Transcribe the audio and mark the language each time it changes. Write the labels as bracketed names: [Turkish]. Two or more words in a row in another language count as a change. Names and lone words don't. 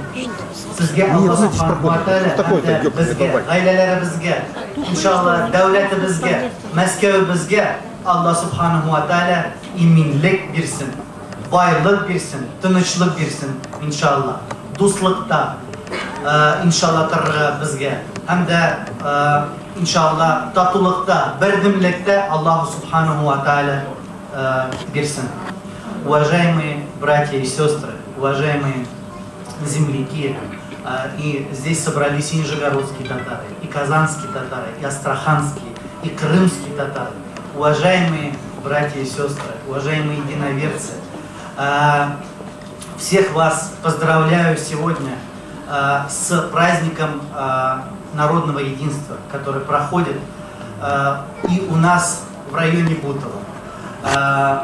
[Uzbek] Sizga [Arabic] الله سبحانه وتعالى [Uzbek] bizga, oilalarimizga, inshaalloh davlatimizga, Moskvamizga [Arabic] الله سبحانه وتعالى [Uzbek] iminlik bersin, boylik bersin, tinchlik bersin inshaalloh. Do'stlikda inshaalloh bizga hamda inshaalloh tatullikda, birdamlikda [Arabic] الله سبحانه وتعالى [Uzbek] берсен. [Russian] Уважаемые братья и сестры, уважаемые земляки, и здесь собрались и нижегородские татары, и казанские татары, и астраханские, и крымские татары. Уважаемые братья и сестры, уважаемые единоверцы, всех вас поздравляю сегодня с праздником народного единства, который проходит и у нас в районе Бутово.